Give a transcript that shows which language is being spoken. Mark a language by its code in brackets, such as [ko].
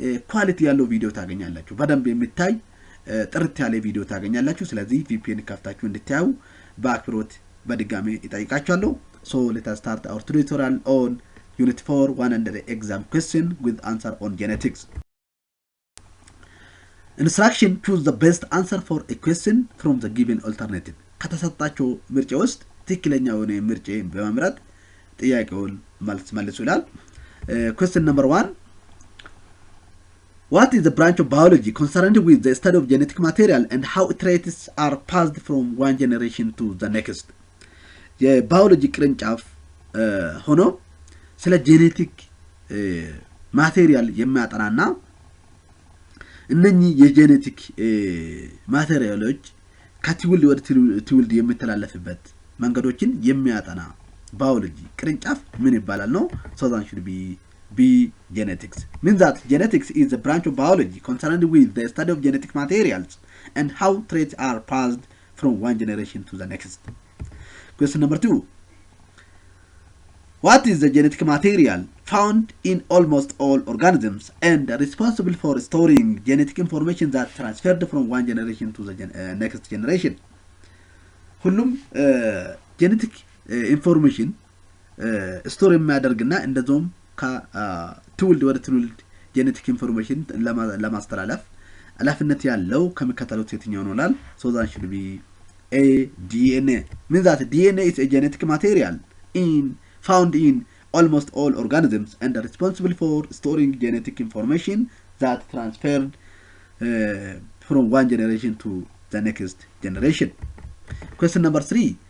[am] ኳሊቲ ያለው ቪዲዮ ታገኛላችሁ። በደንብ የሚታይ ጥርት ያለ ቪዲዮ ታገኛላችሁ። ስለዚህ VPN ከፍታችሁ እንድታዩ በአክብሮት በድጋሜ ጠይቃችኋለሁ። [en] So let us start our tutorial on Unit 4 100 exam question with answer on genetics. Instruction: choose the best answer for a question from the given alternative. [am] ከተሰጣቸው ምርጫ ውስጥ ትክክለኛውን ምርጫ በመምረጥ ጥያቄውን መልሱ ይላል። [en] Question number 1. What is the branch of biology concerned with the study of genetic material and how traits are passed from one generation to the next? [am] የባዮሎጂ ቅርንጫፍ ሆኖ ስለ ጄኔቲክ ማቴሪያል የሚያጠናና እነኚህ የጄኔቲክ ማቴሪያሎች ከትውልድ ወደ ትውልድ የሚተላለፍበት መንገዶችን የሚያጠና ባዮሎጂ ቅርንጫፍ ምን ይባላል ነው? [en] So that should be genetics. Means that genetics is a branch of biology concerned with the study of genetic materials and how traits are passed from one generation to the next. Question number 2. What is the genetic material found in almost all organisms and responsible for storing genetic information that transferred from one generation to the next generation? [am] ሁሉም genetic information ስቶር የሚያደርግና እንደዚሁም ከትውልድ ወደ ትውልድ genetic information ለማስተላለፍ ኃላፊነት ያለው ከመከተሉት የትኛው ነው ይላል። [en] So that should be A, DNA. Means that DNA is a genetic material found in almost all organisms and are responsible for storing genetic information that transferred from one generation to the next generation. Question number 3.